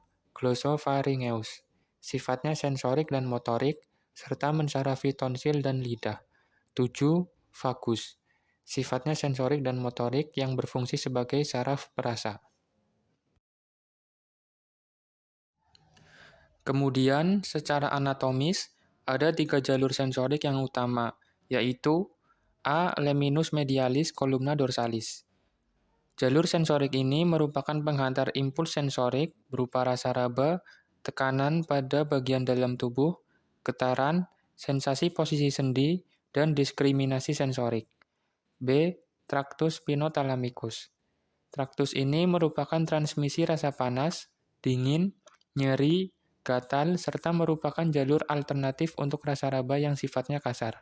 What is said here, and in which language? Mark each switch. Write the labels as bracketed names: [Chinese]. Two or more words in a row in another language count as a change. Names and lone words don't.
[Indonesian] Glossopharyngeus, sifatnya sensorik dan motorik, serta mensarafi tonsil dan lidah. 7. Vagus, sifatnya sensorik dan motorik yang berfungsi sebagai saraf perasa. Kemudian, secara anatomis, ada 3 jalur sensorik yang utama, yaitu A. Leminus medialis columna dorsalis. Jalur sensorik ini merupakan penghantar impuls sensorik berupa rasa raba, tekanan pada bagian dalam tubuh, getaran, sensasi posisi sendi, dan diskriminasi sensorik. B. Tractus spinothalamicus. Traktus ini merupakan transmisi rasa panas, dingin, nyeri, gatal, serta merupakan jalur alternatif untuk rasa raba yang sifatnya kasar.